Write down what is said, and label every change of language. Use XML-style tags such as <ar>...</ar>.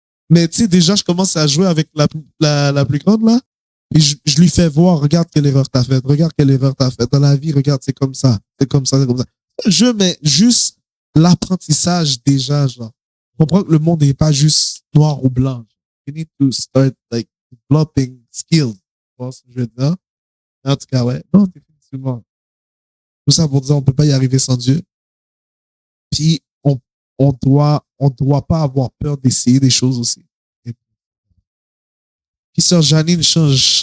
<fr>Mais tu sais, déjà, je commence à jouer avec la plus grande, là. Et je lui fais voir, regarde quelle erreur t'as faite. Regarde quelle erreur t'as faite. Dans la vie, regarde, c'est comme ça. C'est comme ça, c'est comme ça. Je mets juste l'apprentissage déjà, genre. Je comprends que le monde n'est pas juste noir ou blanc.</fr> <en>You need to start, like, developing skills.</en> <fr>Tu vois ce que je veux dire? En tout cas, ouais. Non, définitivement. Tout ça pour dire, on peut pas y arriver sans Dieu. Puis, on doit pas avoir peur d'essayer des choses aussi. Puis sœur Janine change.</fr>